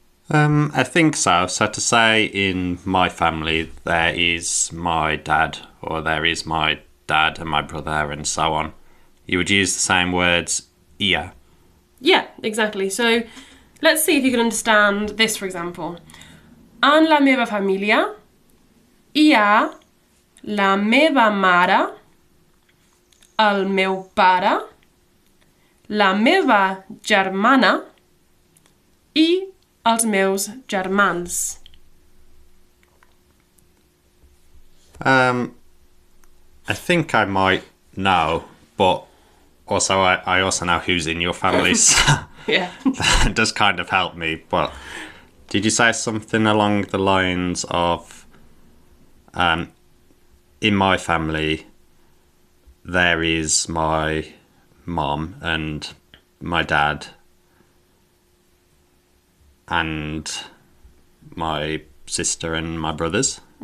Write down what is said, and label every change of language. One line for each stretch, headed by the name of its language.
English: I think so. So to say in my family, there is my dad, or there is my dad and my brother and so on, you would use the same words, ia. Yeah, exactly. So let's see if you can understand this, for example.
Catalan: En la meva família hi ha la meva mare, el meu pare, la meva germana i els meus germans.
English: I think I might know, but also I also know who's in your family, so Yeah. that does kind of help me. But did you say something along the lines of, in my family, there is my mom and my dad and my sister and my brothers?